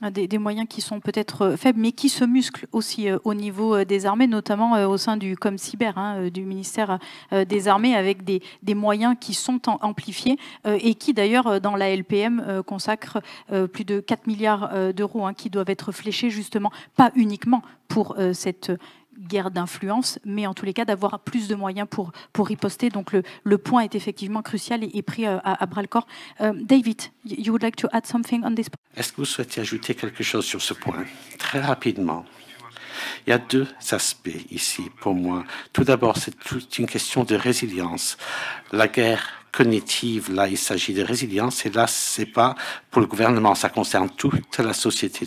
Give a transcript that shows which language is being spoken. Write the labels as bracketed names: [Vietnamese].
[French] Des moyens qui sont peut-être faibles, mais qui se musclent aussi au niveau des armées, notamment au sein du ComCyber, du ministère des Armées, avec des moyens qui sont amplifiés et qui, d'ailleurs, dans la LPM, consacrent plus de 4 milliards d'euros qui doivent être fléchés, justement, pas uniquement pour cette guerre d'influence, mais en tous les cas d'avoir plus de moyens pour riposter. Donc le point est effectivement crucial et pris à bras-le-corps. [English] David, you would like to add something on this? [French] Est-ce que vous souhaitez ajouter quelque chose sur ce point? Très rapidement. Il y a deux aspects ici pour moi. Tout d'abord, c'est toute une question de résilience. La guerre cognitive, là, il s'agit de résilience, et là, c'est pas pour le gouvernement, ça concerne toute la société.